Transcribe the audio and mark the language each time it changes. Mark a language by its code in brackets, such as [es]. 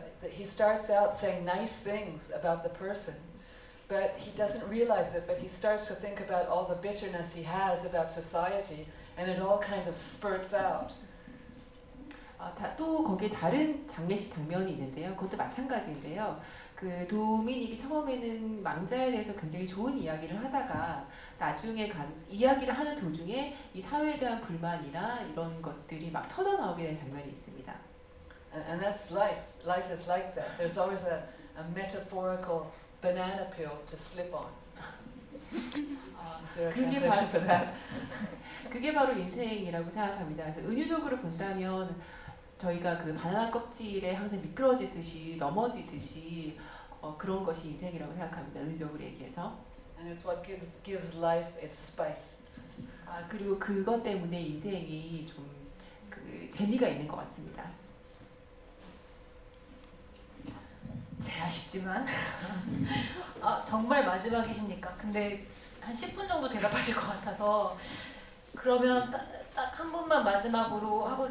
[en] He starts out saying nice things about the person, but he doesn't realize it, but he starts to think about all the bitterness he has about society, and it all kind of spurts out. [ko] 또 거기에 다른 장례식 장면이 있는데요. 그것도 마찬가지인데요. 도미닉이 처음에는 망자에 대해서 굉장히 좋은 이야기를 하다가 나중에 이야기를 하는 도중에 이 사회에 대한 불만이나 이런 것들이 막 터져 나오게 되는 장면이 있습니다. [en] And that's life. Life is like that. There's always a metaphorical banana peel to slip on. Is there a translation for that? [ko] 그게 바로 인생이라고 생각합니다. 그래서 은유적으로 본다면 저희가 바나나 껍질에 항상 미끄러지듯이 넘어지듯이 그런 것이 인생이라고 생각합니다. 은유적으로 얘기해서. [en] And it's what gives life its spice. [ko] 그리고 그것 때문에 인생이 좀 재미가 있는 것 같습니다. 제 아쉽지만 정말 마지막이십니까? 근데 한 10분 정도 대답하실 것 같아서 그러면 딱 한 분만 마지막으로 하고